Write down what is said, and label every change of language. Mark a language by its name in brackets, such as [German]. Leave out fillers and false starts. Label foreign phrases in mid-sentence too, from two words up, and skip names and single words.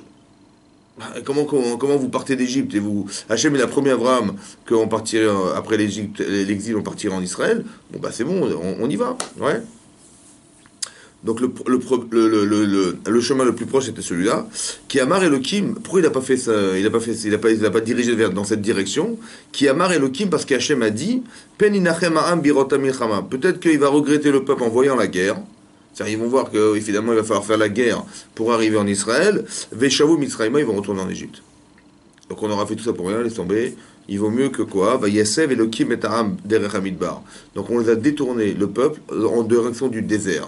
[French] Comment vous partez d'Égypte et vous Hachem il a promis à Abraham qu'on partirait après l'exil on partirait en Israël. Bon bah c'est bon, on y va, ouais. Donc le chemin le plus proche c'était celui-là. [Hebrew] כי אמר אלוהים. [French] Pourquoi il n'a pas fait ça? Il n'a pas dirigé dans cette direction. [Hebrew] כי אמר אלוהים [French] parce qu'Hachem a dit [Hebrew] פן ינחם העם בראותם מלחמה. [French] Peut-être qu'il va regretter le peuple en voyant la guerre. Ils vont voir que finalement il va falloir faire la guerre pour arriver en Israël. [Hebrew] ושבו מצרימה, [French] ils vont retourner en Égypte. Donc on aura fait tout ça pour rien, laisse tomber. Il vaut mieux que quoi? [Hebrew] ויסב אלוקים את העם דרך המדבר. [French] Donc on les a détournés, le peuple, en direction du désert.